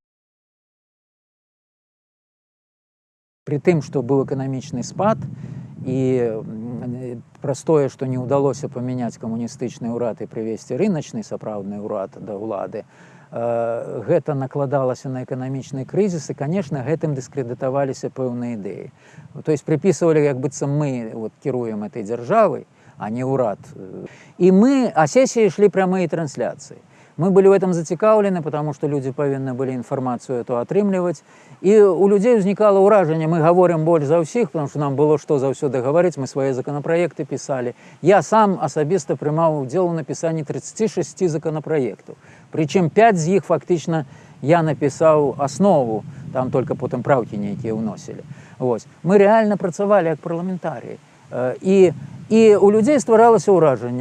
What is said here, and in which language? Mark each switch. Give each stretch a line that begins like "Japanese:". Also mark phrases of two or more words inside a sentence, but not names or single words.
Belarusian: Пры тым, што быў эканамічны спад, і праз тое, што не ўдалося памяняць камуністычны ўрад і прывесці рыначны сапраўдны ўрад да ўлады, гэта накладалася на эканамічны крызіс, і, конечно, гэтым дыскрэдытаваліся пэўныя ідэі.
Russian: То есть приписывали,
Belarusian: як быццам мы кіруем этой дзяржавай, а не ўрад.
Russian: А сессии шли прямые трансляции. Мы были в этом зацікаўлены, потому что люди
Belarusian: павінны былі інфармацыю
Russian: эту атрымліваць.
Belarusian: І у людзей узнікала ўражанне, мы гаворым больш за ўсіх,
Russian: потому что нам было
Belarusian: што заўсёды гаварыць, мы свае законапраекты пісалі. Я сам асабіста прымаў удзел у напісанні 36 законапраектаў. Прычым 5 з іх фактычна я напісаў аснову, там только потым праўкі нейкія ўносілі. Мы реально працавалі як парламентарыі. І у людзей стваралася ўражанне.